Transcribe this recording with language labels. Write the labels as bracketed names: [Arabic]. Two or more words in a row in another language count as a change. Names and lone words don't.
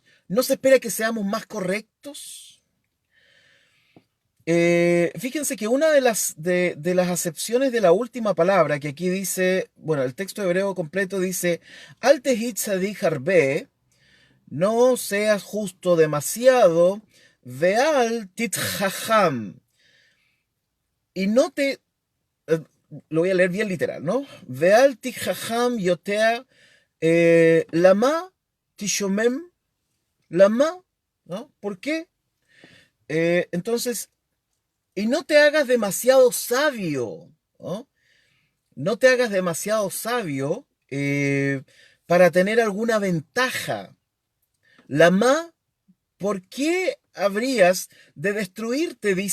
[Spanish] ¿No se espera que seamos más correctos? Fíjense que una de las acepciones de la última palabra, que aquí dice, bueno, el texto hebreo completo dice, [Hebrew] אל תהי צדיק הרבה, [Spanish] no seas justo demasiado, [Hebrew] ואל תתחכם, [Spanish] y no te, eh, lo voy a leer bien literal, ¿no? [Hebrew] ואל תתחכם יותר למה תשומם, [Spanish] lama, ¿no? ¿Por qué? Entonces, y no te hagas demasiado sabio, ¿no? No te hagas demasiado sabio para tener alguna ventaja. Lama, ¿por qué habrías de destruirte?